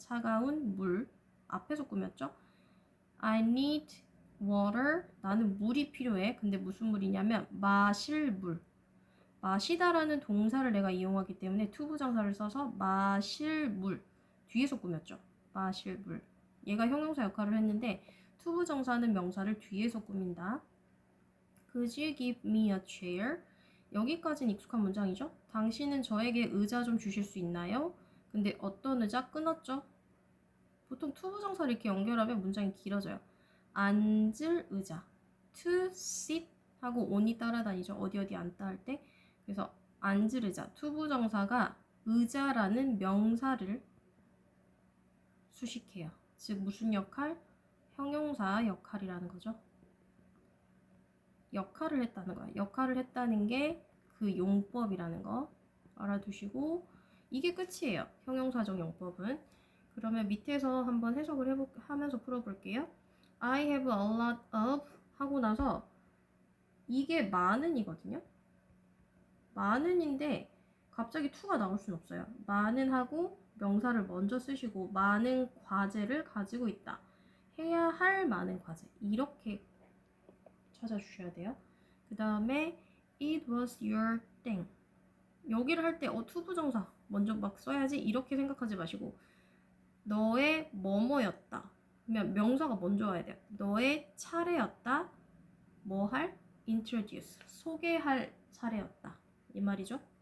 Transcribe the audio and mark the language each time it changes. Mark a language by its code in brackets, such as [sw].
[ko] 차가운 물 앞에서 꾸몄죠? [en] I need water [ko] 나는 물이 필요해. 근데 무슨 물이냐면 마실 물 마시다라는 동사를 내가 이용하기 때문에 투부정사를 써서 마실 물 뒤에서 꾸몄죠. 마실 물. 얘가 형용사 역할을 했는데 투부정사는 명사를 뒤에서 꾸민다. [en] Could you give me a chair? [ko] 여기까지는 익숙한 문장이죠. 당신은 저에게 의자 좀 주실 수 있나요? 근데 어떤 의자? 끊었죠. 보통 투부정사를 이렇게 연결하면 문장이 길어져요. 앉을 의자. To sit 하고 on이 따라다니죠. 어디 앉다 할 때. 그래서 앉을 의자. 투부정사가 의자라는 명사를 수식해요. 즉 무슨 역할? 형용사 역할이라는 거죠. 역할을 했다는 거야. 역할을 했다는 게 그 용법이라는 거 알아두시고 이게 끝이에요. 형용사적 용법은. 그러면 밑에서 한번 해석을 하면서 풀어볼게요. [en] I have a lot of [ko] 하고 나서 이게 많은이거든요. 많은인데 갑자기 to가 나올 수는 없어요. 많은 하고 명사를 먼저 쓰시고 많은 과제를 가지고 있다. 해야 할 많은 과제. 이렇게 찾아주셔야 돼요. 그 다음에 [en] it was your thing. [ko] 여기를 할 때 투부정사 먼저 막 써야지 이렇게 생각하지 마시고 너의 뭐뭐였다. 그러면 명사가 먼저 와야 돼요. 너의 차례였다. 뭐 할? introduce. 소개할 차례였다. 이 말이죠.